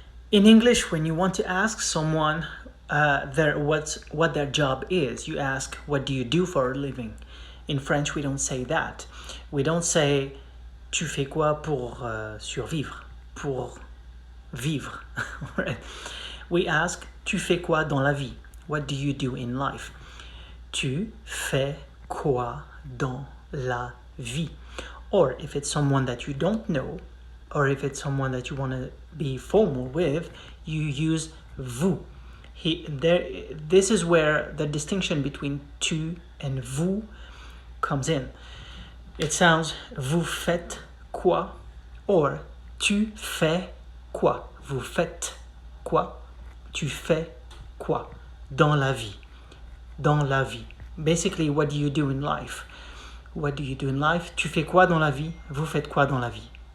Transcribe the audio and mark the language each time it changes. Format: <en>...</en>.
<en>In English, when you want to ask someone what their job is, you ask, what do you do for a living? In French, we don't say that. We don't say</en> <fr>tu fais quoi pour survivre, pour vivre.</fr> <en>We ask,</en> <fr>tu fais quoi dans la vie?</fr> <en>What do you do in life?</en> <fr>Tu fais quoi dans la vie?</fr> <en>Or if it's someone that you don't know, or if it's someone that you want to be formal with, you use vous. This is where the distinction between tu and vous comes in. It sounds</en> <fr>vous faites quoi or tu fais quoi. Vous faites quoi? Tu fais quoi? Dans la vie. Dans la vie.</fr> <en>Basically, what do you do in life? What do you do in life?</en> <fr>Tu fais quoi dans la vie?</fr> <en>Vous faites quoi dans la vie?</en>